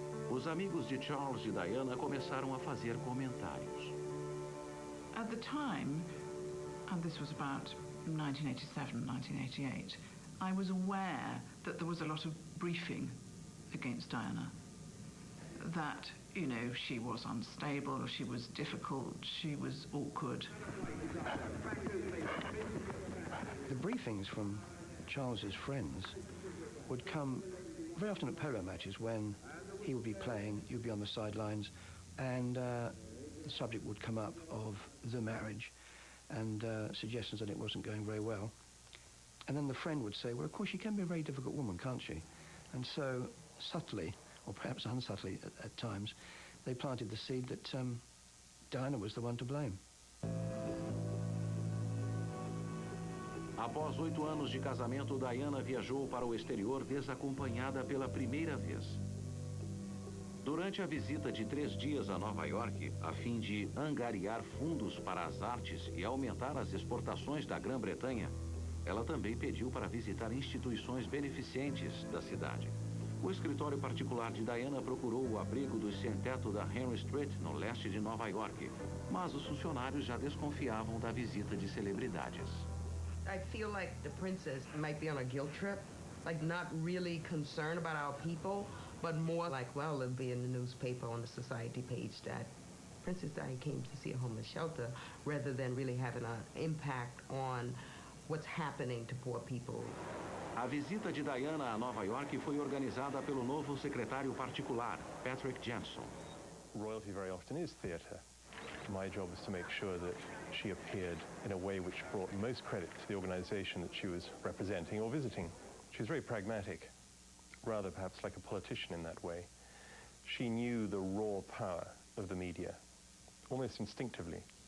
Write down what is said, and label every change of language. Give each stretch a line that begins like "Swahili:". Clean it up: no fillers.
Portuguese: Os amigos de Charles e Diana começaram a fazer comentários.
English: At the time, and this was about 1987, 1988, I was aware that there was a lot of briefing against Diana. That, you know, she was unstable, she was difficult, she was awkward. The briefings from Charles's friends would come very often at polo matches when he would be playing, you'd be on the sidelines, and the subject would come up of the marriage and suggestions that it wasn't going very well. And then the friend would say, well, of course, she can be a very difficult woman, can't she? And so subtly, or perhaps unsubtly at times, they planted the seed that Diana was the one to blame.
Portuguese: Após 8 anos de casamento, Diana viajou para o exterior desacompanhada pela primeira vez. Durante a visita de 3 dias a Nova York, a fim de angariar fundos para as artes e aumentar as exportações da Grã-Bretanha, ela também pediu para visitar instituições beneficentes da cidade. O escritório particular de Diana procurou o abrigo do sem-teto da Henry Street, no leste de Nova York, mas os funcionários já desconfiavam da visita de celebridades.
English: I feel like the princess might be on a guilt trip, like not really concerned about our people, but more like, well, it'll be in the newspaper on the society page that Princess Diana came to see a homeless shelter, rather than really having an impact on what's happening to poor people.
Portuguese: A visita de Diana a Nova York foi organizada pelo novo secretário particular, Patrick Jefferson.
English: Royalty very often is theatre. My job was to make sure that she appeared in a way which brought most credit to the organization that she was representing or visiting. She was very pragmatic, rather perhaps like a politician in that way. She knew the raw power of the media, almost instinctively.